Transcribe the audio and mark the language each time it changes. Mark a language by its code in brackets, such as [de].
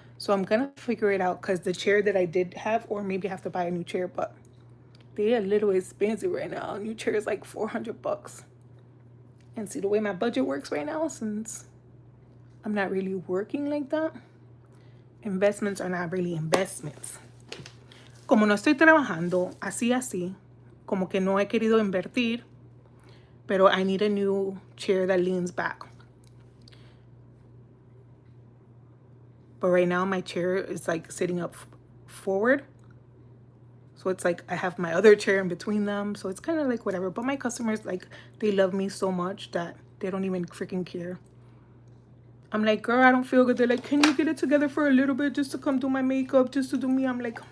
[en] So I'm going to figure it out because the chair that I did have, or maybe I have to buy a new chair, but they're a little expensive right now. A new chair is like $400. And see the way my budget works right now, since I'm not really working like that. Investments are not really investments. [es] Como no estoy trabajando así, como que no he querido invertir, pero [en] I need a new chair that leans back. But right now my chair is like sitting up forward. So it's like I have my other chair in between them. So it's kind of like whatever. But my customers, like, they love me so much that they don't even freaking care. I'm like, girl, I don't feel good. They're like, can you get it together for a little bit just to come do my makeup, just to do me? I'm like, huh.